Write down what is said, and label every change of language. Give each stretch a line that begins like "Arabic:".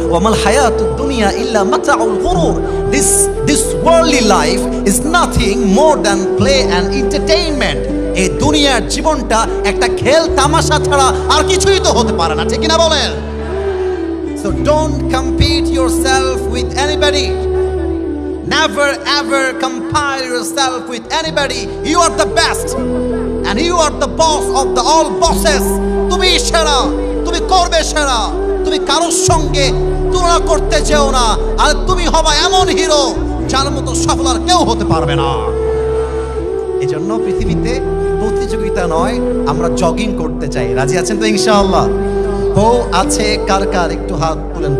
Arabic: ওয়ামাল হায়াতুদ দুনিয়া ইল্লা মাতাউল গুরুর,
English: This worldly life is nothing more than play and entertainment.
Bangla: এই দুনিয়ার জীবনটা একটা খেল তামাশা ছাড়া আর কিছুই তো হতে পারে না, ঠিক কিনা বলেন?
English: So don't compete yourself with anybody. Never ever compare yourself with anybody. You are the best and you are the boss of the all bosses.
Bangla: তুমি সেরা, তুমি করবে সেরা, তুমি কারোর সঙ্গে তুলনা করতে চেও না, আর তুমি হবা এমন হিরো যার মতো সফল আর কেউ হতে পারবে না। এজন্য পৃথিবীতে প্রতিযোগিতা নয়, আমরা জগিং করতে চাই। রাজি আছেন তো ইনশাআল্লাহ? বউ আছে কার কার, একটু হাত তুলেন।